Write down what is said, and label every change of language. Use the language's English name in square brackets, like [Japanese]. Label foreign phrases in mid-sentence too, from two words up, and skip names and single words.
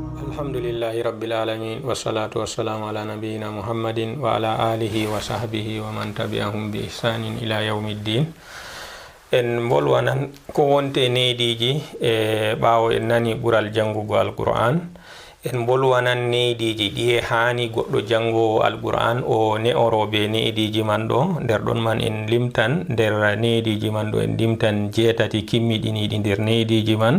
[Arabic] الحمد لله رب العالمين والصلاة والسلام على نبينا محمد وعلى آله وصحبه ومن تبعهم بإحسان إلى يوم الدين. [Fula] En bolwanan ko wonte neediji ɓawo en nani ɓural jangugo alquran. En bolwanan neediji ɗi hani goɗɗo jangowo alquran o ne'oroɓe neediji man ɗo. Nder ɗon man en limtan nder neediji man ɗo en limtan 7 kimmiɗiniɗi nder neediji man.